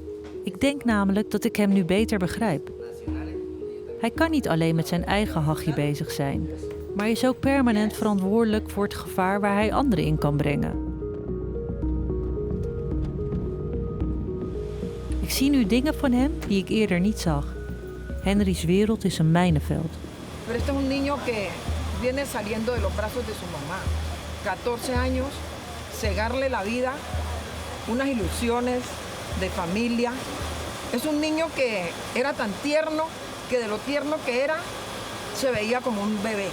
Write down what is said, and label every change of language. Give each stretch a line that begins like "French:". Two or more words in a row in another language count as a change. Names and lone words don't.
Dutch: Ik denk namelijk dat ik hem nu beter begrijp. Hij kan niet alleen met zijn eigen hachje bezig zijn, maar is ook permanent verantwoordelijk voor het gevaar waar hij anderen in kan brengen. Ik zie nu dingen van hem die ik eerder niet zag. Henry's wereld is een mijnenveld.
Spanish: Pero este es un niño que viene saliendo de los brazos de su mamá. 14 años, cegarle la vida, unas ilusiones de familia. Es un niño que era tan tierno, que de lo tierno que era, se veía como un bebé.